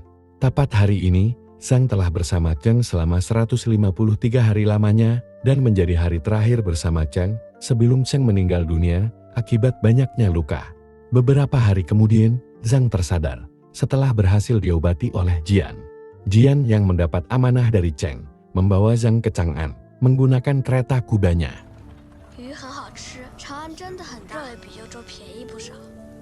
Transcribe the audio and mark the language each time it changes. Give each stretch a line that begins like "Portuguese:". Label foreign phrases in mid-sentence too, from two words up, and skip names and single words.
Indonesian: Tepat hari ini, Zhang telah bersama Cheng selama 153 hari lamanya dan menjadi hari terakhir bersama Cheng sebelum Cheng meninggal dunia akibat banyaknya luka. Beberapa hari kemudian, Zhang tersadar setelah berhasil diobati oleh Jian. Jian yang mendapat amanah dari Cheng, membawa Zhang ke Chang'an, menggunakan kereta kubanya.
Chinese: 鱼很好吃，长安真的很大，肉也比幽州便宜不少。